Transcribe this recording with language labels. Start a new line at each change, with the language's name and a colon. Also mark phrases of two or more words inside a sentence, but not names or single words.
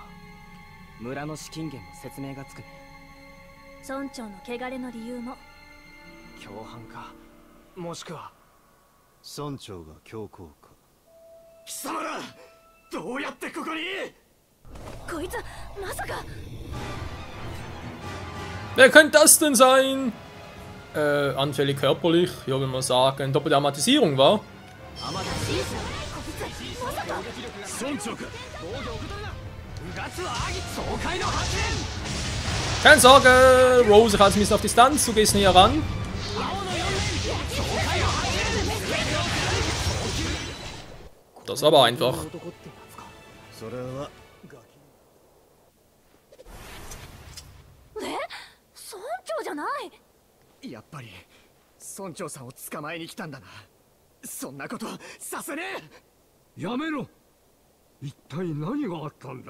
Japanese: 村の資金源の説明がつくね。村長の汚れの理由も。共犯か、もしくは村長が教皇か。貴様らどうやってここに。こいつまさか。
German: Wer könnte das denn sein? Anfällig körperlich, ja, wenn man sagen, doppelte Amatisierung war. Keine Sorge, Rose, ich halte ein bisschen auf Distanz, du gehst näher ran. Das war aber einfach.
Japanese: 村長じゃない。やっぱり村長さんを捕まえに来たんだな。そんなことさせねえ。やめろ。一体何があったんだ。